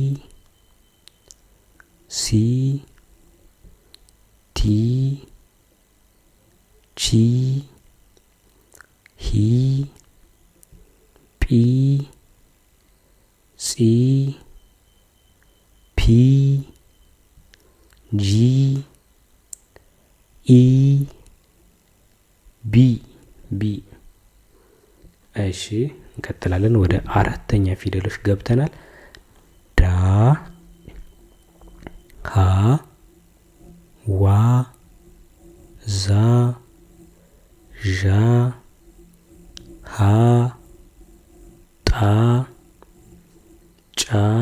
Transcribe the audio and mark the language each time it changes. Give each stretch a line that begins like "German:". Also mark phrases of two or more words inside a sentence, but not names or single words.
Amharic: ሲ ቲ ቺ ሂ ጲ ጺ ፒ ጂ ኢ ቢ ቢ። እሺ እንቀጥላለን። ወደ አራተኛ ፊደሎች ገብተናል። ዳ ሀ ዋ ዛ ዣ ሀ ጣ ጫ